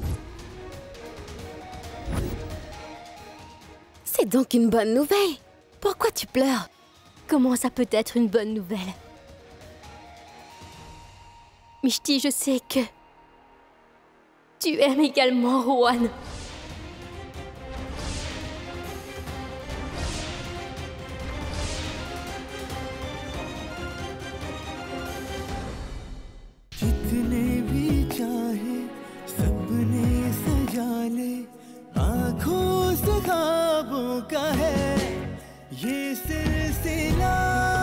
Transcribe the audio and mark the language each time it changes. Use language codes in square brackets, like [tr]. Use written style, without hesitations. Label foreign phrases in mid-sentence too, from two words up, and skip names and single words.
[fr] C'est donc une bonne nouvelle. Pourquoi tu pleures? Comment ça peut être une bonne nouvelle? Mishti, je sais que tu aimes également Rohan. [hi] जितने भी चाहे सपने सजा ले आँखों से ख्वाबों का है ये सिलसिला